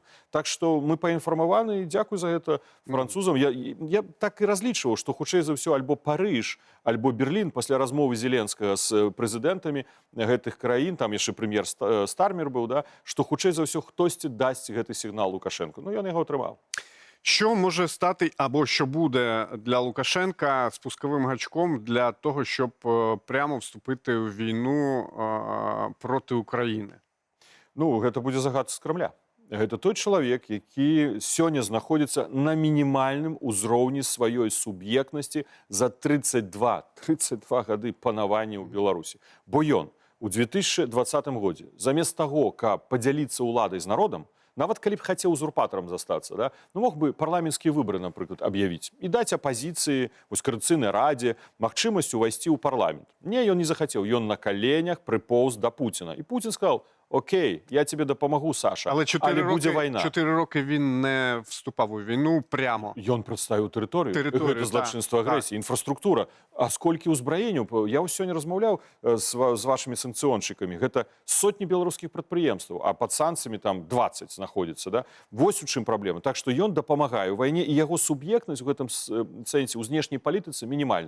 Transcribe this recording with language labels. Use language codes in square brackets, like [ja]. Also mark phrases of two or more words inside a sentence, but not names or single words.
[be] Так што мы паінфармаваны, і дзякуй за гэта французам. Я так і разлічваў, што хутчэй за ўсё альбо Парыж, альбо Берлін пасля размовы Зеленскага з прэзідэнтамі гэтых краін, там яшчэ прэм'ер Стармер быў, да, што хутчэй за ўсё хтосьці дасць гэты сігнал Лукашенко. Ну, ён яго атрымаў. [uk] Що може стати або що буде для Лукашенка спусковим гачком для того, щоб прямо вступити в війну проти України? Ну, [be] гэта будзе загад з Крамля. Гэта той чалавек, які сёння знаходзіцца на мінімальным узроўні сваёй суб'ектнасці за 32 гады панавання ў Беларусі. Бо ён у 2020 годзе замест таго, каб падзяліцца ўладай з народам, нават калі б хацеў узурпатарам застацца, да, ну, мог бы парламенцкія выбары, напрыклад, аб'явіць і даць апазіцыі, вось Канстытуцыйнай радзе магчымасць увайсці ў парламент. Не, ён не захацеў, ён на каленях прыпоўз да Пуціна. І Пуцін сказаў: [uk] окей, я тебе допомогу, Саша, але буде війна. 4 роки він не вступав у війну прямо. [be] Ён прадставіў тэрыторыю. Гэта злачынства агрэсіі, інфраструктура. А сколькі ўзбраенняў? Я сёння размаўляў з вашымі санкцыёншчыкамі. Гэта сотні беларускіх прадпрыемстваў, а пад санкцыямі там 20 знаходзіцца. Да? Вось у чым праблема. Так што ён дапамагае ў вайне, і яго суб'ектнасць у гэтым сэнсе ў знешняй палітыцы мінімальна.